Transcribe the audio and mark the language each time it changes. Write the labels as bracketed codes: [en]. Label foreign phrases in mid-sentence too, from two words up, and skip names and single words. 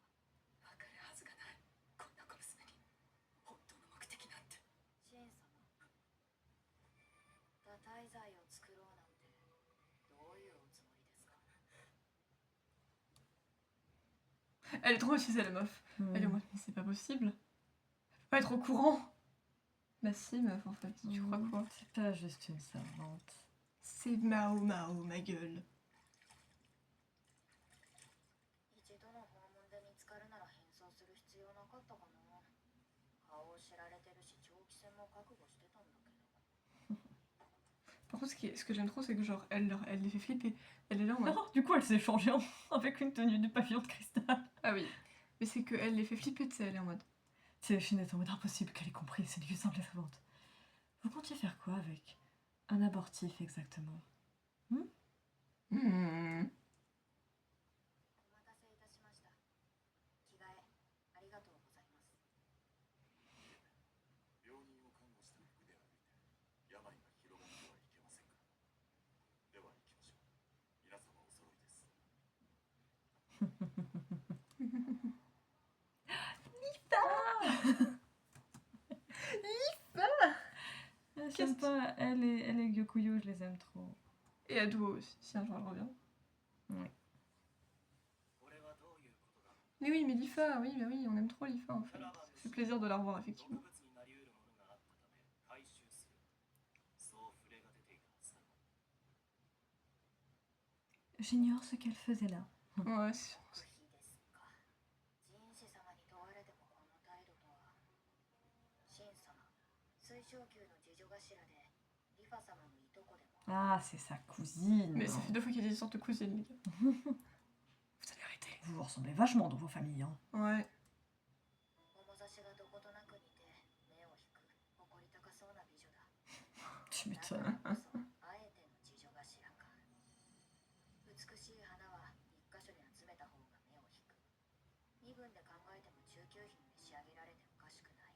[ja] わかるはずがない。こんな小娘に本当の目的なんて。シン様、堕胎剤を作ろうなんてどういうおつもりですか。 [fr] Elle est trop utile, la meuf. Elle est en Hmm. mode, mais c'est pas possible. Elle peut pas être au courant. Bah si, meuf, en fait. Tu crois quoi? C'est pas juste une servante. C'est Mao Mao, ma gueule. [ja] 一度の訪問で見つかるなら変装する必要なかったかな。顔を知られてるし長期戦も覚悟してたんだけど。 [fr] Par contre, ce que j'aime trop, c'est que genre, elle les fait flipper. Elle est là en mode, Du coup, elle s'est changée avec une tenue de pavillon de cristal. ah oui. Mais c'est qu'elle les fait flipper, tu sais, elle est en mode. Téléphine est en mode impossible qu'elle ait compris, c'est une simple servante. Vous comptiez faire quoi avec un abortif exactement? Hmm. [ja] お待たせいたしました。着替えありがとうございます。病人を看護した服で歩いて病が広がってはいけませんから。では行きましょう。皆様お揃いです。 [fr] J'aime pas, elle et Gyokuyo, je les aime trop. Et Ado aussi, si un jour elle revient. [ja] これはどういうことだ。 [fr] Mais oui, mais Lifa, oui, bah oui, on aime trop Lifa en fait. Ça fait plaisir de la revoir, [ja] 毒 [fr] effectivement. [ja] 物になり得るものがあったため回収する。そう触れが出ていたはずだ。 [fr] J'ignore ce qu'elle faisait là. Ouais, c'est- [ja] 不比ですか。人士様に問われてもこの態度とは。シン様、水晶宮の次女頭でリファ様のいとこでも。 [fr] Ah, c'est sa cousine. Mais ça fait 2 fois qu'il y a des histoires de cousines, les gars. Vous allez arrêter. Vous vous ressemblez vachement dans vos familles, hein. Ouais. [ja] 面差しがどことなく似て目を引く誇り高そうな美女だ。 [fr] Tu [ja] だか [fr] m'étonnes. [ja] らこそあえての次女頭か。美しい花は一箇所に集めた方が目を引く。身分で考えても中級品で仕上げられておかしくない。